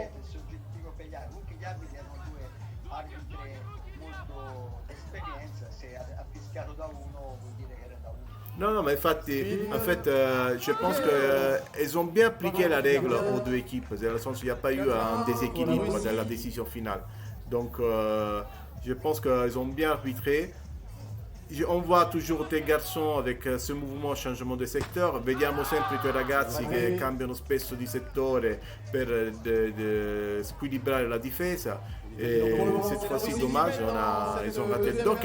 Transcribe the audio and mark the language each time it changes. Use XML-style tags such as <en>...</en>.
<it>il soggettivo per gli altri. Comunque gli arbitri erano 2 arbitri molto d'esperienza, se ha fischiato da uno vuol dire che era da uno.</it> <fr>Non, mais en fait, je pense qu'ils ont bien appliqué la règle aux deux équipes, dans le sens où il n'y a pas eu un déséquilibre dans la décision finale. Donc, je pense qu'ils ont bien arbitré. On voit toujours des garçons avec ce mouvement changement de secteur.</fr> <it>Vediamo sempre quei ragazzi che cambiano spesso di settore per squilibrare la difesa.</it> <fr>Et cette fois-ci, dommage, ils ont raté le doc.</fr>